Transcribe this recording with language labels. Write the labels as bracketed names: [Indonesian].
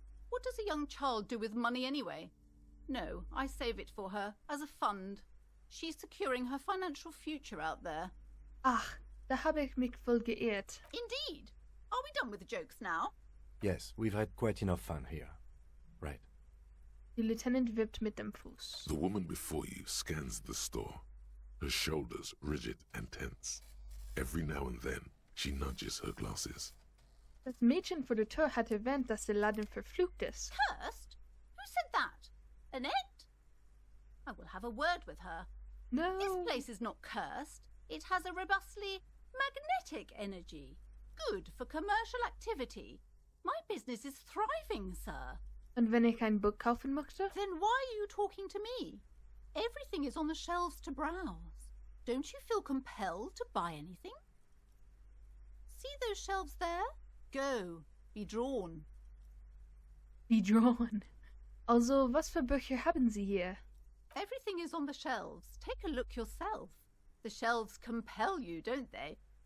[English] What does a young child do with money anyway? No, I save it for her, as a fund. She's securing her financial future out there. [German] Ach, da habe ich mich voll geirrt. [English] Indeed. Are we done with the jokes now? Yes, we've had quite enough fun here. Right. [German] Die Lieutenant wippt mit dem Fuß. [English] The woman before you scans the store, her shoulders rigid and tense. Every now and then, she nudges her glasses. [German] Das Mädchen vor der Tür hat erwähnt, dass der Laden verflucht ist. [English] Cursed? Who said that? Annette? I will have a word with her. No. This place is not cursed. It has a robustly magnetic energy. Good for commercial activity. My business is thriving, sir. [German] Und wenn ich ein Buch kaufen möchte? [English] Then why are you talking to me? Everything is on the shelves to browse. Don't you feel compelled to buy anything? See those shelves there? Go. Be drawn. Be drawn. [German] Also, was für Bücher haben Sie hier? [English] Everything is on the shelves. Take a look yourself. The shelves compel you, don't they?